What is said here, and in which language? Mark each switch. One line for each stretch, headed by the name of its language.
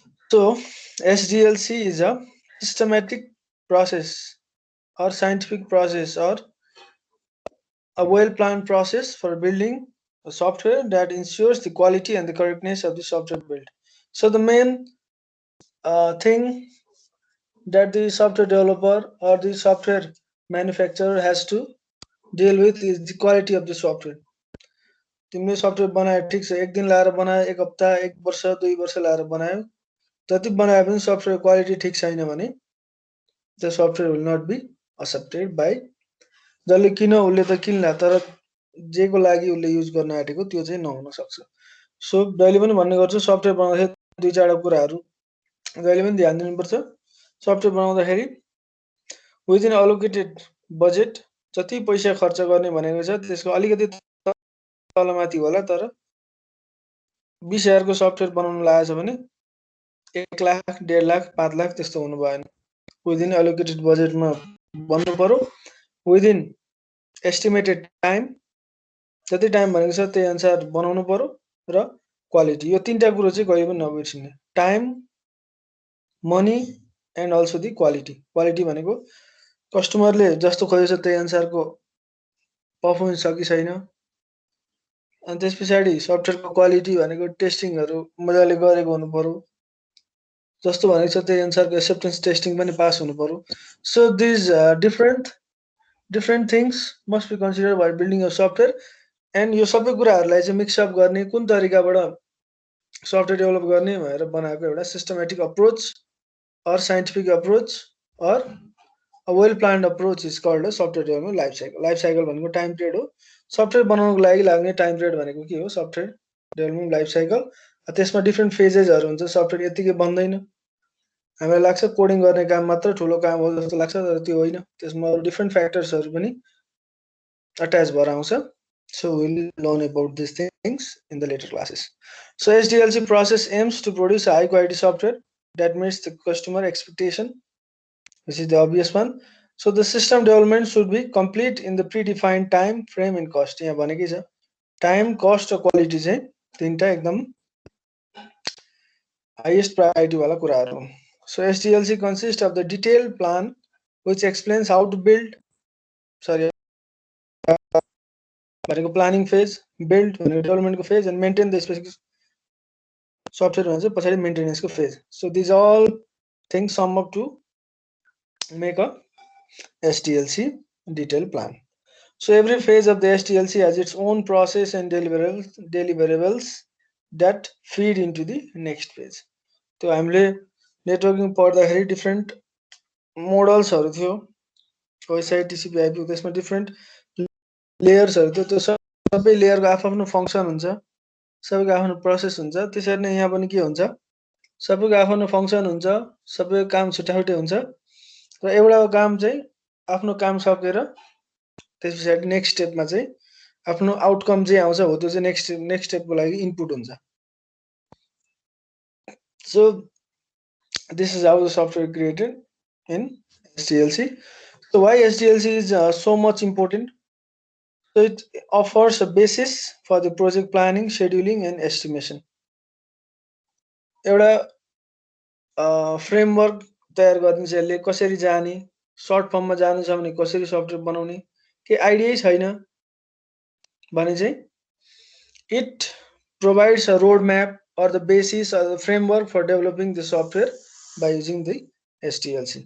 English: So SDLC is a systematic process or scientific process or a well-planned process for building a software that ensures the quality and the correctness of the software built. So the main thing that the software developer or the software manufacturer has to deal with is the quality of the software.
Nepali: तिमीले software बनायो ठिक छ, एक दिन लाएर बनायो, एक हप्ता, एक वर्ष, 2 वर्ष लाएर बनायो, जति बनाए पनि सफ्टवेयर क्वालिटी ठिक छैन भने
English: the software will not be accepted by
Nepali: जसले किन उसले त किन्ला, तर जेको लागि उसले युज गर्न आँटेको त्यो चाहिँ नहुन सक्छ. सो जहिले पनि भन्ने गर्छु, सफ्टवेयर बनाउँदाखेरि 2-4 कुराहरू जहिले पनि ध्यान दिनुपर्छ. सफ्टवेयर बनाउँदाखेरि विदिन अलोकेटेड बजेट जति पैसा खर्च गर्ने भनेको छ त्यसको अलिकति तलमाथि होला, तर 20,000 को सफ्टवेयर बनाउन लागेछ भने 1 लाख, 1.5 लाख, 5 लाख त्यस्तो हुनु भएन. विदिन एलोकेटेड बजेटमा बन्नु पर्यो, विदिन एस्टिमेटेड टाइम, जति टाइम भनेको छ त्यही अनुसार बनाउनु पर्यो, र क्वालिटी. यो तीनटा कुरो चाहिँ कहिले पनि नबिर्सिने.
English: Time, money and also the quality.
Nepali: Quality भनेको कस्टमरले जस्तो खोजेछ त्यही अनुसारको पर्फर्मेन्स छ कि छैन, अनि त्यस पछाडि सफ्टवेयरको क्वालिटी भनेको टेस्टिङहरू मजाले गरेको हुनु पर्यो, जस्तो भनेको छ त्यही अनुसारको एक्सेप्टेन्स टेस्टिङ पनि पास हुनु पर्यो.
English: so these different things must be considered while building a software, and
Nepali: यो सबै कुराहरूलाई चाहिँ मिक्सअप गर्ने, कुन तरिकाबाट सफ्टवेयर डेभलप गर्ने भनेर बनाएको एउटा systematic approach
English: or scientific approach or a well planned approach is called a software development life cycle.
Nepali: Life cycle भनेको टाइम पिरियड हो. सफ्टवेयर बनाउनको लागि लाग्ने टाइम पिरियड भनेको के हो? Software development life cycle. त्यसमा डिफ्रेन्ट फेजेसहरू हुन्छ. सफ्टवेयर यतिकै बन्दैन. हामीलाई लाग्छ कोडिङ गर्ने काम मात्र ठुलो काम हो जस्तो लाग्छ, तर त्यो होइन. त्यसमा अरू डिफ्रेन्ट फ्याक्टर्सहरू पनि अट्याच भएर आउँछ.
English: So we'll learn about these things in the later classes. So SDLC process aims to produce a high quality software that meets the customer expectation, which is the obvious one. So the system development should be complete in the predefined time frame and cost.
Nepali: यहाँ भनेकै छ time, cost र quality चाहिँ तीनटा एकदम highest priority वाला कुराहरू हो.
English: So SDLC consists of the detailed plan which explains how to build,
Nepali: भनेको प्लानिङ फेज, बिल्ड भनेको डेभलपमेन्टको phase,
English: and maintain the specific software
Nepali: भने चाहिँ पछाडि मेन्टेनेन्सको phase.
English: So these all things sum up to make a SDLC detailed plan. So every phase of the SDLC has its own process and deliverables that feed into the next phase.
Nepali: त्यो हामीले networking पढ्दाखेरि different मोडल्सहरू थियो, OSI, TCP, IP, त्यसमा different लेयर्सहरू थियो. त्यो सबै लेयरको आफ्नो function हुन्छ, सबैको आफ्नो प्रोसेस हुन्छ. त्यसरी नै यहाँ पनि के हुन्छ, सबैको आफ्नो फङ्सन हुन्छ, सबैको काम छुट्टा छुट्टै हुन्छ, र एउटा काम चाहिँ आफ्नो काम सकेर त्यस पछाडि नेक्स्ट स्टेपमा चाहिँ आफ्नो आउटकम चाहिँ आउँछ हो त्यो चाहिँ नेक्स्ट स्टेपको लागि इनपुट हुन्छ so
English: this is how the software created in SDLC. So why SDLC is so much important? So it offers a basis for the project planning, scheduling and estimation.
Nepali: एउटा framework तयार गरिदिन्छ यसले कसरी जाने short फर्ममा जानु छ भने कसरी सफ्टवेयर बनाउने के आइडियै छैन भने चाहिँ
English: it provides a roadmap or the basis or the framework for developing the software by using the SDLC.